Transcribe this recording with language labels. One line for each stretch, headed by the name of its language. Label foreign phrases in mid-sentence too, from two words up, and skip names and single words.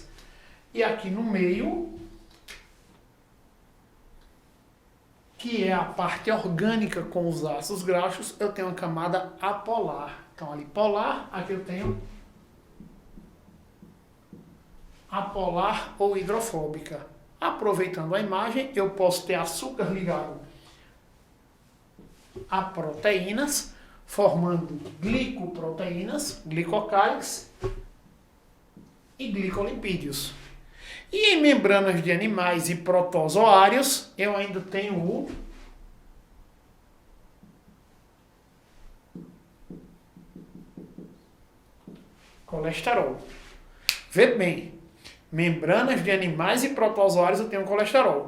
Portuguese: E aqui no meio, que é a parte orgânica com os ácidos graxos, eu tenho uma camada apolar. Então ali polar, aqui eu tenho apolar ou hidrofóbica. Aproveitando a imagem, eu posso ter açúcar ligado a proteínas, formando glicoproteínas, glicocálides e glicolipídios. E em membranas de animais e protozoários, eu ainda tenho o colesterol. Vê bem. Membranas de animais e protozoários eu tenho colesterol.